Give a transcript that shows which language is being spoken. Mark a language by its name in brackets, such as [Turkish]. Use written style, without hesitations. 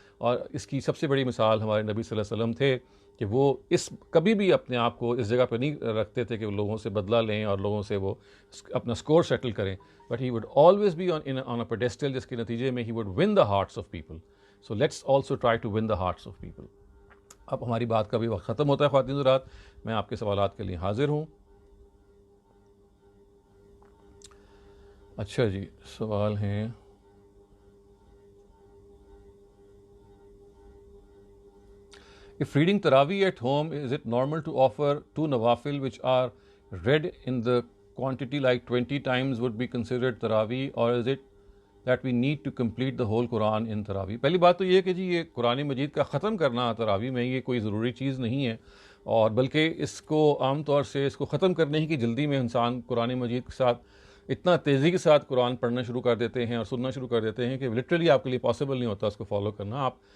[Urdu] اور اس کی سب سے بڑی مثال ہمارے نبی صلی اللہ علیہ وسلم تھے کہ وہ کبھی بھی اپنے آپ کو اس جگہ پہ نہیں رکھتے تھے کہ وہ لوگوں سے بدلہ لیں اور لوگوں سے وہ اپنا اسکور سیٹل کریں، [English] But he would always be on a pedestal, جس کے نتیجے میں he would win the hearts of people. So let's also try to win the hearts of people. [Urdu] اب ہماری بات کا بھی وقت ختم ہوتا ہے خواتین حضرات، میں آپ کے سوالات کے لیے حاضر ہوں. اچھا جی، سوال ہیں [English] If reading Taraweeh at home, is it normal to offer 2 nawafil which are read in the quantity like 20 times would be considered Taraweeh, or is it that we need to complete the whole Quran in Taraweeh? [Urdu] پہلی بات تو یہ ہے کہ جی یہ قرآن مجید کا ختم کرنا تراویح میں یہ کوئی ضروری چیز نہیں ہے، اور بلکہ اس کو عام طور سے اس کو ختم کرنے ہی کی جلدی میں انسان قرآن مجید کے ساتھ اتنا تیزی کے ساتھ قرآن پڑھنا شروع کر دیتے ہیں اور سننا شروع کر دیتے ہیں کہ لٹرلی آپ کے لیے پاسبل نہیں ہوتا اس کو فالو کرنا.